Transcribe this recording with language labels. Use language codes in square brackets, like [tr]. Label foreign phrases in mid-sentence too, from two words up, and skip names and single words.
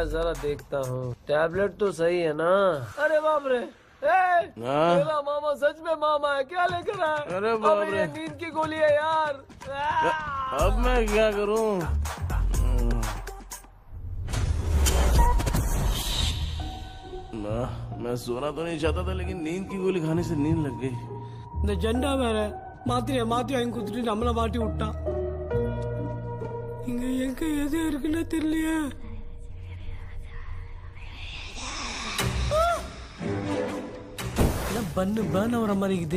[hi] जरा देखता हूँ, टैबलेट तो सही है ना? अरे बाप रे, मेरा मामा सच में मामा है, क्या लेकर आया? अरे बाप रे, नींद की गोली है यार। अब मैं क्या करूँ? मैं सोना तो नहीं चाहता था, लेकिन नींद की गोली खाने से नींद लग गई। [ta] இந்த ஜெண்டா வேற மாத்திரைய மாத்தி வாங்கி கொடுத்துட்டு நம்மள மாட்டி விட்டான். இங்க எங்க எது இருக்குன்னு தெரியலையே. என்ன பண்ணு பர்ன் ஆவற மாதிரி இருக்குது.